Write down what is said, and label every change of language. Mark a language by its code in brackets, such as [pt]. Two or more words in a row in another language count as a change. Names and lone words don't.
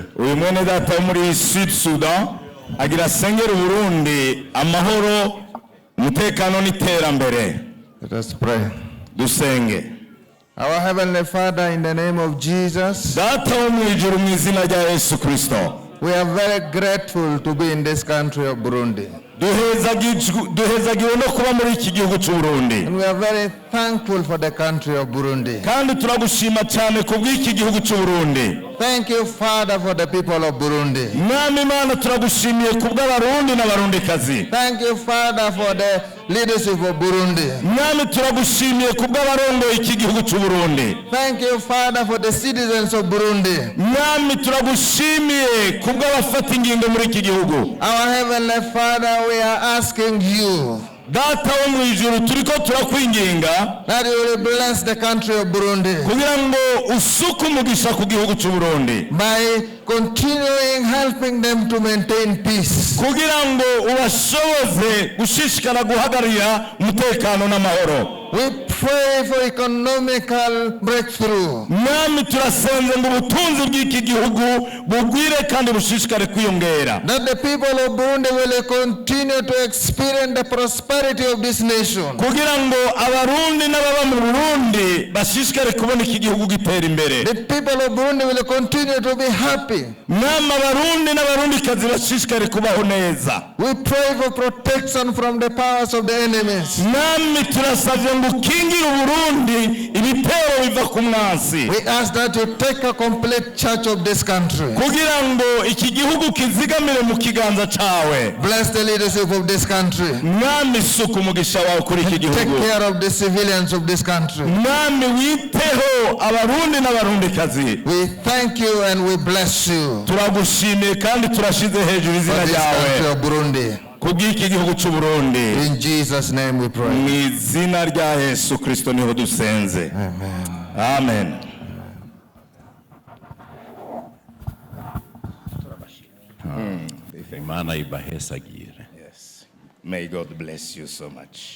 [rn] Uyu mwene data wo muri Sud Sudan agira asengera Burundi amahoro, umutekano n'iterambere. [en] Let us pray. [rn] Dusenge. [en] Our Heavenly Father, in the name of Jesus, [rn] Data wo mu ijuru mu izina rya Yesu Kristo, [en] we are very grateful to be in this country of Burundi. [rn] duhezagiwe no kuba muri iki gihugu cy'u Burundi, [en] And we are very thankful for the country of Burundi. [rn] kandi turagushima cyane ku bw'iki gihugu cy'u Burundi. [en] Thank you, Father, for the people of Burundi. [rn] Mwami Imana turagushimiye ku bw'abarundi n'abarundikazi. [en] Thank you, Father, for the leadership of Burundi. [rn] Mwami turagushimiye ku bw'abarongoye iki gihugu cy'u Burundi. [en] Thank you, Father, for the citizens of Burundi. [rn] Mwami turagushimiye ku bw'abafata ingingo muri iki gihugu. [en] Our Heavenly Father, we are asking you [rn] Data wo mu ijuru turiko turakwinginga [en] that you will bless the country of Burundi [rn] kugira ngo usuke umugisha ku gihugu cy'u Burundi, [en] by continuing helping them to maintain peace. [rn] kugira ngo ubashoboze gushishikara guhagararira umutekano n'amahoro. [en] We pray for economical breakthrough. [rn] mwami turasenze ngo ubutunzi bw'iki gihugu bugwire kandi bushishikare kwiyongera, [en] That the people of Burundi will continue to experience the prosperity of this nation. [rn] kugira ngo abarundi n'ababa mu Burundi bashishikare kubona iki gihugu gitera imbere. [en] The people of Burundi will continue to be happy. [rn] mwami abarundi n'abarundikazi bashishikare kubaho neza. [en] We pray for protection from the powers of the enemies. [rn] mwami turasavye ngo ukingire Uburundi ibitero biva ku mwansi, [en] We ask that you take a complete charge of this country. [rn] kugira ngo iki gihugu kizigamire mu kiganza cawe. [en] Bless the leadership of this country. [rn] mwami suka umugisha wawe kuri iki [en] Take [rn] gihugu. [en] care of the civilians of this country. [rn] mwami witeho abarundi n'abarundikazi. [en] We thank you and we bless you [rn] turagushimiye kandi turashize hejuru [en] for [rn] izina [en] this country [rn] ryawe [en] of Burundi. [rn] kubw'iki gihugu cy'u Burundi. [en] In Jesus' name we pray. [rn] mu izina rya Yesu Kristo niho dusenze, amen. Imana ibahesagire. [en] Yes. May God bless you so much.